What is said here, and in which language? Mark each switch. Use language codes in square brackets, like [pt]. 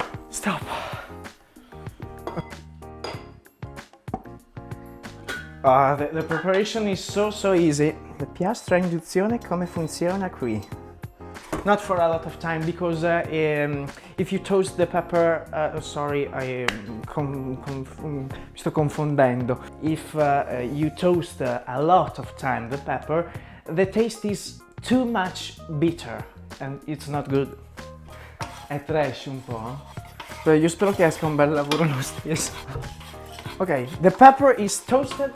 [en] Stop. The preparation is so easy. [it] La piastra a induzione come funziona qui? [en] Not for a lot of time, because if you toast the pepper, [it] mi sto confondendo. [en] If you toast a lot of time the pepper, the taste is too much bitter and it's not good. [it] È trash un po'. Beh, io spero che esca un bel lavoro lo stesso. [en] Ok, the pepper is toasted.